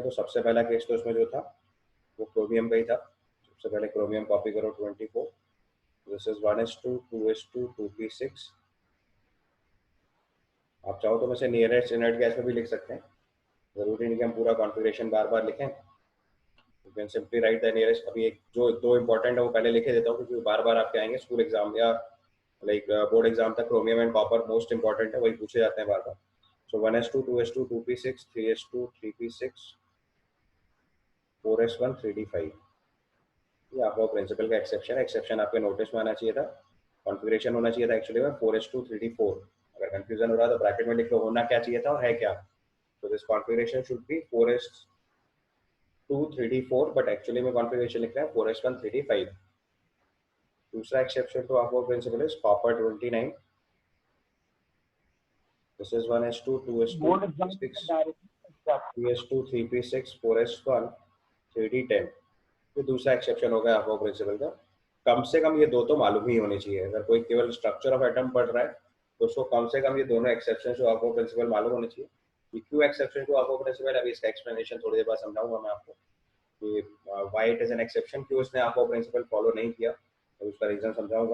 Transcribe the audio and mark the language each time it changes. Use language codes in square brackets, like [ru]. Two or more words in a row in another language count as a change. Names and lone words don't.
[hi] तो सबसे पहला केस तो उसमें जो था वो क्रोमियम का ही था। सबसे पहले क्रोमियम कॉपी करो 24, [en] this is [hi] 1s2 2s2 2p6 आप चाहो तो मैं से [en] nearest inert gas [hi] में भी लिख सकते हैं, जरूरी नहीं कि हम पूरा कॉन्फ़िगरेशन बार बार लिखें। [en] you can simply write the nearest. [hi] अभी एक जो दो इंपॉर्टेंट है वो पहले लिखे देता हूँ, क्योंकि बार बार आपके आएंगे [en] school exam [hi] या [en] like board exam [hi] तक। [en] chromium and copper most important [hi] है, वही पूछे जाते हैं बार बार। सो 1s2 2s2 2p6 3s2 3p6 4s1 3d5। ये आपका प्रिंसिपल का एक्सेप्शन है। एक्सेप्शन आपके नोटिस में आना चाहिए था, कॉन्फ़िगरेशन होना चाहिए था एक्चुअली में 4s2 3d4। अगर कंफ्यूजन हो रहा है तो ब्रैकेट में लिख लो होना क्या चाहिए था और है क्या। तो [en] this configuration should be 4s2 3d4, but actually [hi] में कॉन्फ़िगरेशन लिख रहे हैं 4s1 3d5। दूसरा एक्सेप्शन तो आपको [en] principle is copper 29. this is 1s2 2s2 board exam 3p6 [hi] में डायरेक्ट 3s2 3p6 4s1 3d10। ये दूसरा एक्सेप्शन होगा आपको प्रिंसिपल का। कम से कम ये दो तो मालूम ही होने चाहिए। अगर कोई केवल [en] structure of atom [hi] पढ़ रहा है तो उसको कम से कम ये दोनों एक्सेप्शन जो आपको प्रिंसिपल मालूम होने चाहिए। ये क्यों एक्सेप्शन जो आपको प्रिंसिपल, अभी इसका एक्सप्लेनेशन थोड़ी देर बाद समझाऊंगा मैं आपको कि [en] why it is an exception, [hi] क्यों उसने आपको प्रिंसिपल फॉलो नहीं किया, तो उसका रीजन समझाऊंगा।